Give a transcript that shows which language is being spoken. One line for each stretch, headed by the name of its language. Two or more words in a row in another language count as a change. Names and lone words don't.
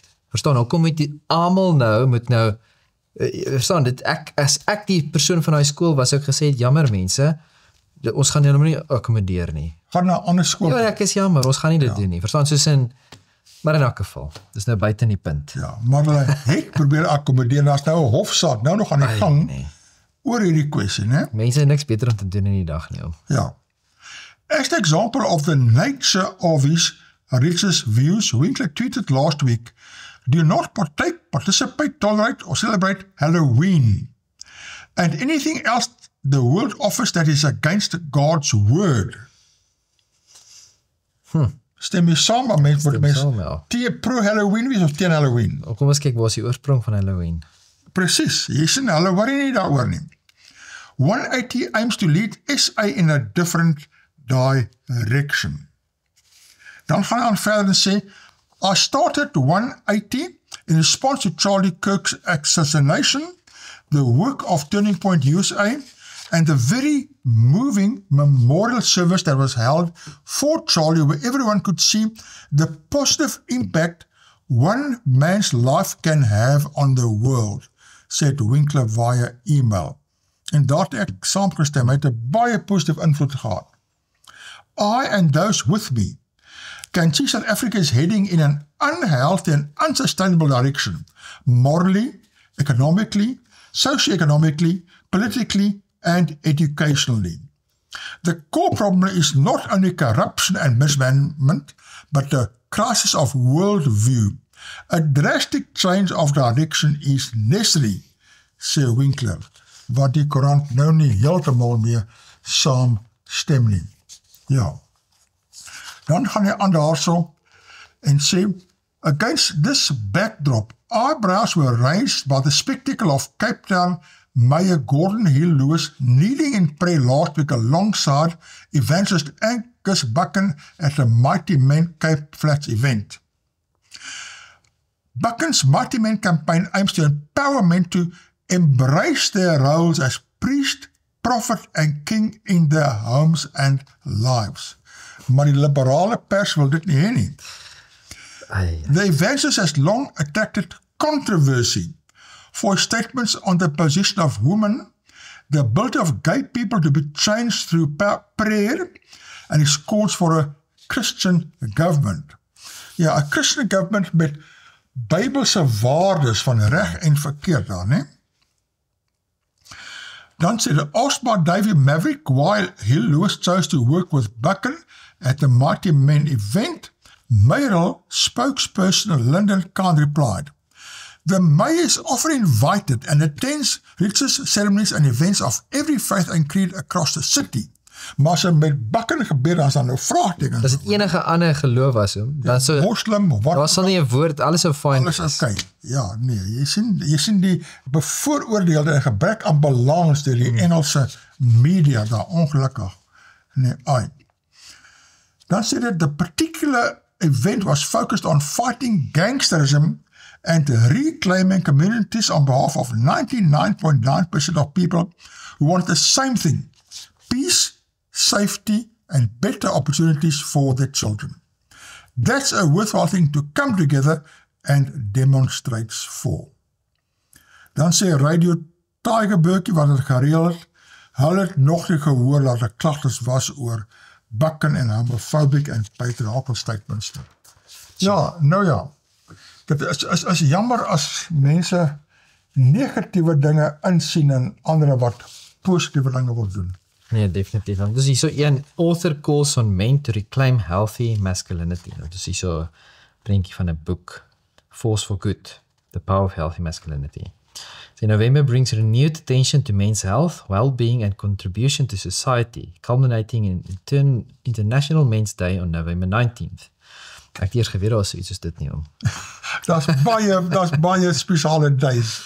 Afrikaans: Verstaan, hoekom moet jy almal moet nou, verstaan, as ek die persoon van die skool was, ek gesê, jammer mense, ons gaan julle nie accommodeer nie. Gaan na 'n ander skool. Ja, ek is jammer, ons gaan nie dit doen nie. Verstaan, soos in, maar in elk geval, dis nou buite in die punt. Ja, maar hulle het probeer akkommodeer, daar's nou 'n hofsaak, nou nog aan die gang, oor hierdie kwessie, né? Mense het niks beter om te doen in die dag nie. Ja.
English: As the example of the nature of his religious views, Winkler tweeted last week, "Do not partake, participate, tolerate, or celebrate Halloween and anything else the world offers that is against God's word."
Afrikaans: Stem jy saam, maar mens word mens pro-Halloween wees of teen Halloween? Kom ons kyk, waar is die oorsprong van Halloween? Precies, jy sien, hulle worry nie daaroor nie.
English: 180 aims to lead SA in a different direction.
Afrikaans: Dan gaan hy aan verder en sê,
English: "I started 180 in response to Charlie Kirk's assassination, the work of Turning Point USA, and the very moving memorial service that was held for Charlie, where everyone could see the positive impact one man's life can have on the world," said Winkler via email.
Afrikaans: En daar het ek saamgestem, hy het 'n baie positief invloed gehad.
English: "I and those with me can see South Africa is heading in an unhealthy and unsustainable direction, morally, economically, socio-economically, politically, and educationally. The core problem is not only corruption and mismanagement, but the crisis of worldview. A drastic change of direction is necessary,"
Afrikaans: sê Winkler, wat die koerant nou nie heeltemal mee saamstem nie. Ja. Dan gaan hy aan daarso en sê,
English: "Against this backdrop, eyebrows were raised by the spectacle of Cape Town Mayor Gordon Hill Lewis kneeling in prayer last week alongside evangelist Angus Buchan at the Mighty Men Cape Flats event. Buchan's Mighty Men campaign aims to empower men to embrace their roles as priest, prophet and king in their homes and lives."
Afrikaans: Maar die liberale pers wil dit nie hê nie.
English: The evangelist has long attracted controversy for his statements on the position of women, the ability of gay people to be changed through prayer, and his calls for a Christian government.
Afrikaans: Ja, 'n
English: Christian government
Afrikaans: met Bybelse waardes van reg en verkeerd daar, né? Dan sê
English: the asked by Davy Maverick why Hill Lewis chose to work with Buchan at the Mighty Men event, mayoral spokesperson Lyndon Kahn replied, "The mayor is often invited and attends religious ceremonies and events of every faith and creed across the city."
Afrikaans: Maar as met Buchan gebeur, dan is daar nou vraagtekens. As dit enige ander geloof was, dan sou Moslim, wat daar sal nie 'n woord, alles sou fyn wees. Alles okay. Ja, nee, jy sien die bevooroordeelde en gebrek aan balans deur die Engelse media daar, ongelukkig. Nee, ai. Dan sê dit,
English: the particular event was focused on fighting gangsterism and reclaiming communities on behalf of 99.9% of people who want the same thing, peace, safety, and better opportunities for their children. That's a worthwhile thing to come together and demonstrate for.
Afrikaans: Dan sê Radio Tygerbergie, wat het gereël het, hulle het nog nie gehoor dat die klagtes was oor Buchan en homophobic en
English: patriarchal statements.
Afrikaans: Ja, nou ja. Dit is jammer as mense negatiewe dinge insien en ander wat positiewe dinge wil doen. Nee, definitief. Dus hier so een
English: author calls on men to reclaim healthy masculinity.
Afrikaans: Dus hier so 'n prentjie van 'n boek, Force for Good, The Power of Healthy Masculinity.
English: So November brings renewed attention to men's health, well-being and contribution to society, culminating in International Men's Day on November 19th.
Afrikaans: Ek het eers geweet daar was iets soos dit nie om. Daar's baie spesiale days.